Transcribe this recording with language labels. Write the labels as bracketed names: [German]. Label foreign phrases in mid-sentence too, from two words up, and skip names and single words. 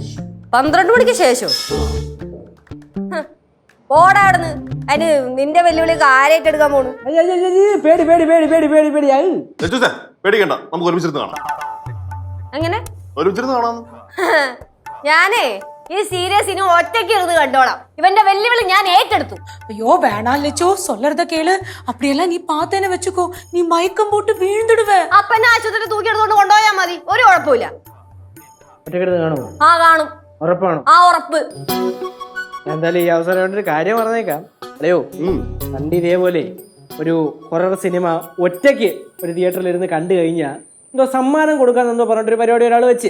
[Malayalam] 12 മണിക്ക് ശേഷം ഓടാടുന്ന്. അതിന് നിന്റെ വെല്ലുവിളി കാര്യമായിട്ട് എടുക്കാൻ പോണു. പേടി പേടി പേടി പേടി പേടി പേടി. ലച്ചുസെ പേടിക്കണ്ട, നമുക്ക് ഒരുമിച്ചിരുന്ന് കാണാം. അങ്ങനെ ഒരുമിച്ചിരുന്ന് കാണാം. ഞാനേ ഈ സീരിയസ് ഇനി ഒറ്റയ്ക്ക് ഇരുന്ന് കണ്ടോളാം. ഇവന്റെ വെല്ലുവിളി ഞാൻ ഏറ്റെടുത്തു. [Tamil] ஐயோ வேணாம் லெச்சோ, சொல்லறத கேளு. அப்படியெல்லாம் நீ பார்த்தேன்னு வச்சுக்கோ, நீ மயக்கம் போட்டு வீழ்ந்துடுவ. [Malayalam] അപ്പനെ ആശുപത്രി തൂക്കിയെടുത്തോണ്ട് കൊണ്ടുപോയാൽ മതി, ഒരു കുഴപ്പമില്ല. ഒറ്റയ്ക്കിരുന്ന് കാണുമോ? ആ കാണും. ഉറപ്പാണോ? ആ ഉറപ്പ്. എന്തായാലും ഈ അവസരം കൊണ്ട് ഒരു കാര്യം പറഞ്ഞേക്കാം. അല്ലയോ, പണ്ട് ഇതേപോലെ ഒരു ഹൊറർ സിനിമ ഒറ്റയ്ക്ക് ഒരു തിയേറ്ററിൽ ഇരുന്ന് കണ്ടു കഴിഞ്ഞാൽ എന്തോ സമ്മാനം കൊടുക്കാന്നെന്തോ പറഞ്ഞിട്ടൊരു പരിപാടി ഒരാൾ വെച്ച്.